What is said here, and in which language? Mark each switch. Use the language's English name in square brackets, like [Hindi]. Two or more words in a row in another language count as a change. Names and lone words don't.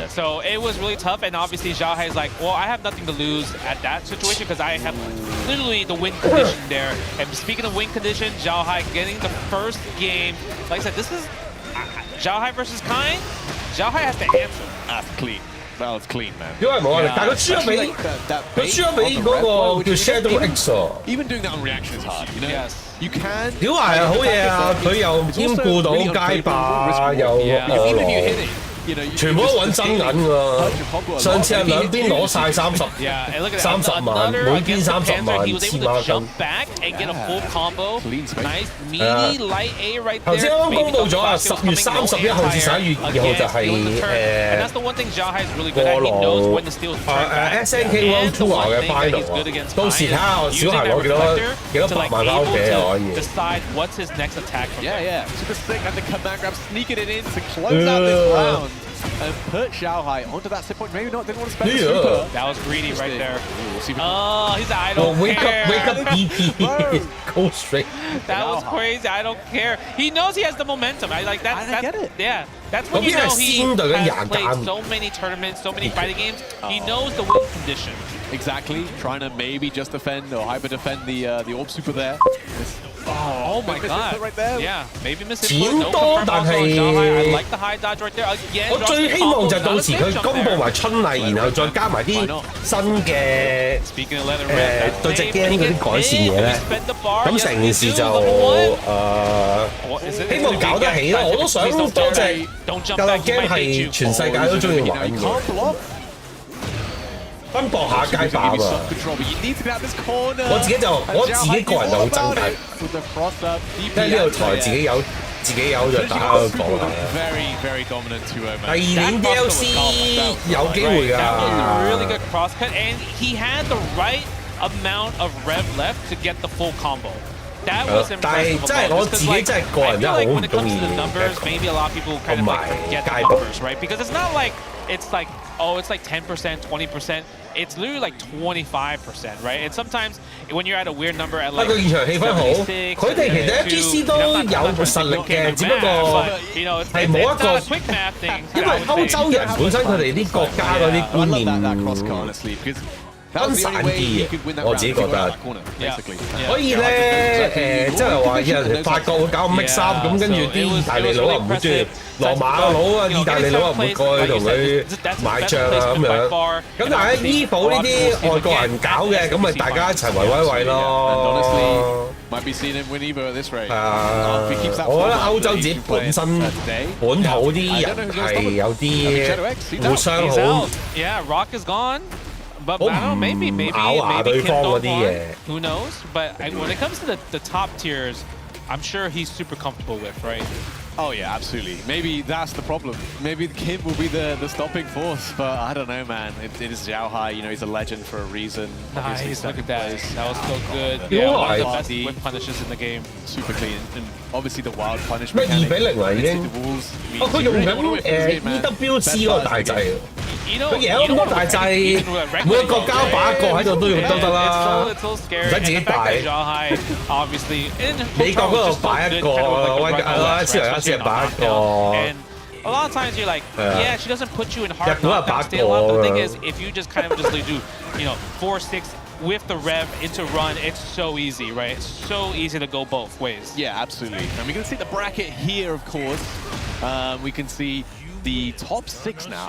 [English] So it was really tough, and obviously Xiaohai is like, well, I have nothing to lose at that situation because I have literally the win condition there. And speaking of win condition, Xiaohai getting the first game. Like I said, this is Xiaohai versus Kain. Xiaohai has to answer. That's clean. That was clean, man. [Cantonese] 因為冇壓力，但係佢輸咗俾嗰個叫 Shadow X 喎。 [English] Even doing that on reaction is hard, you know. Yes. You can. [Cantonese] 屌係好嘢啊！佢又兼顧到街霸，又 [English] even if you hit it. [Cantonese] 全部都揾真銀㗎。上次係兩邊攞晒30萬，每邊30萬，黐孖筋。頭先啱啱公佈咗啊，10月31號至11月2號就係過廊 SNK World Tour 嘅 final 啊。到時睇下我小孩攞幾多百萬翻屋企可以。 [English] Yeah. Super sick and the command grab sneaking it in to close out this round. And put Xiaohai onto that sit point. Maybe not. Didn't want to spend the super. That was greedy right there. Oh, he's like, I don't care. Wake up, BP. Go straight. That was crazy. I don't care. He knows he has the momentum. I like that. I get it. Yeah. That's when you know he has played so many tournaments, so many fighting games. He knows the win condition. Exactly. Trying to maybe just defend or hyper defend the orb super there. Oh my god. Right there. Yeah, maybe miss it. No confirm also Xiaohai. I like the high dodge right there. Again, [Cantonese] 我最希望就到時佢公佈埋春麗，然後再加埋啲新嘅對隻 game 嗰啲改善嘢咧，咁成件事就希望搞得起咯。我都想嗰隻格鬥 game 係全世界都中意玩嘅。分薄下街霸啊！我自己個人就好憎解，因為呢度台自己有就打講下。第2年 DLC 有機會㗎。 [English] Really good cross cut, and he had the right amount of rev left to get the full combo. That was impressive. [Cantonese] 但係真係我自己真係個人真係好唔中意。 [English] Maybe a lot of people kind of like get the numbers right because it's not like it's like it's like 10%, 20%. It's literally like 25%, right? And sometimes when you're at a weird number at like [Cantonese] 現場氣氛好，佢哋其實 FGC 都有實力嘅，只不過係冇一個，因為歐洲人本身佢哋啲國家嗰啲觀念分散啲嘅，我自己覺得。所以咧即係話有人法國會搞 [English] mix up， [Cantonese] 咁跟住啲意大利佬又唔會中意，羅馬佬啊、意大利佬又唔會過去同佢買帳啊咁樣。咁但係EVO呢啲外國人搞嘅，咁咪大家一齊圍威喂咯。我覺得歐洲自己本身本土啲人係有啲互相好。 [English] Yeah, Rock is gone. But I don't know, maybe Kim Dong-hwan, who knows? But when it comes to the top tiers, I'm sure he's super comfortable with, right? Oh yeah, absolutely. Maybe that's the problem. Maybe Kim will be the stopping force, but I don't know, man. It is Xiaohai, you know, he's a legend for a reason. Nice, look at that. That was so good. Yeah, one of the best whip punishes in the game. Super clean. And obviously the wild punish mechanic. [Cantonese] 2 比0啦已經。佢用緊EWC 嗰個大掣。佢贏咁多大掣，每個國家擺一個喺度都用得啦，唔使自己帶。美國嗰度擺一個，斯維加斯擺一個。 [English] A lot of times you're like, yeah, she doesn't put you in hard knockdown state a lot. But the thing is, if you just kind of just do, 4-6 with the rev into run, it's so easy, right? It's so easy to go both ways. Yeah, absolutely. And we can see the bracket here, of course. We can see the top 6 now.